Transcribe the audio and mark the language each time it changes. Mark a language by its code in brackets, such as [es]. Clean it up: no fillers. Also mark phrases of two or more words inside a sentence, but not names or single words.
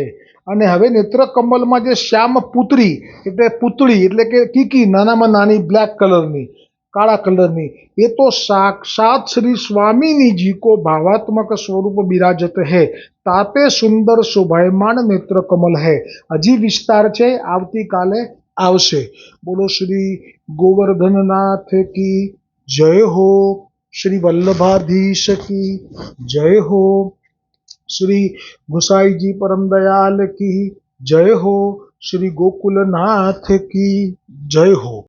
[gu] અને હવે નેત્ર કમલમાં જે શ્યામ પુત્રી એટલે પુતળી એટલે કે કીકી, નાનામાં નાની બ્લેક કલરની, કાળા કલરની, એ તો [bra] साक्षात श्री स्वामिनी जी को भावात्मक स्वरूप बिराजत है, तातें सुंदर शोभायमान नेत्र कमल है. [gu] હજી વિસ્તાર છે, આવતીકાલે આવશે. [hi] बोलो श्री गोवर्धननाथ की जय हो, श्री वल्लभाधीश की जय हो, શ્રી વલ્લભાધીશ કી જય હો, श्री गुसाई जी परम दयाल की जय हो, श्री गोकुलनाथ की जय हो।